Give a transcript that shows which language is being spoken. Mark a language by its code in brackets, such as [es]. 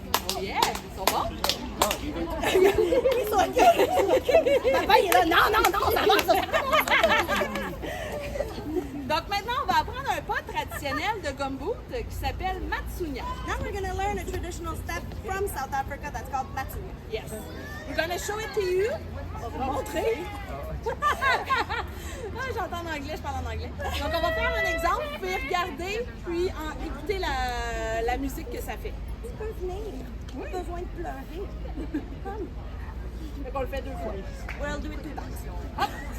[en] Oh yeah! [fr] Ils sont bons? Ils sont Papa, il est là. Non, non, non, ça marche. Donc maintenant, on va apprendre un pas traditionnel de gumboot qui s'appelle Matsunya. [en] Now we're going to learn a traditional step from South Africa that's called Matsunya. Yes. We're gonna show it to you. [fr] On va vous montrer. Ah, j'entends en anglais, je parle en anglais. Donc on va faire un exemple, vous pouvez regarder puis écouter la musique que ça fait. Ils peuvent venir. Pas besoin de pleurer. [en] Come. [fr] Fait qu'on le fait 2 fois. [en] We'll do it 2 times. Hop!